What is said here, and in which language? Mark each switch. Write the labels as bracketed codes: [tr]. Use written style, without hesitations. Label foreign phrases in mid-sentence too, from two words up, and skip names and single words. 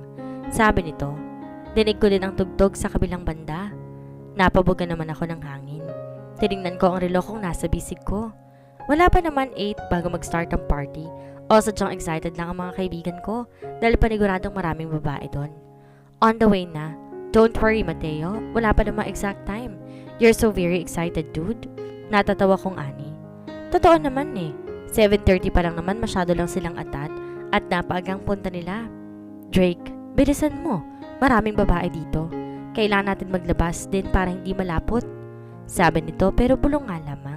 [tl] Sabi nito. Dinig ko din ang tugtog sa kabilang banda. Napabuga naman ako ng hangin. Tinignan ko ang relo kong nasa bisig ko. Wala pa naman 8 bago mag-start ang party. Also dyang excited lang ang mga kaibigan ko dahil paniguradong maraming babae doon. [en] On the way [tl] na. [en] Don't worry [tl] Mateo, wala pa naman exact time. [en] You're so very excited dude. [tl] Natatawa kong ani. Totoo naman eh. 7:30 pa lang naman masyado lang silang atat at napaagang punta nila. Drake, bilisan mo. Maraming babae dito. Kailangan natin maglabas din para hindi malapot. Sabi nito pero bulong nga lamang.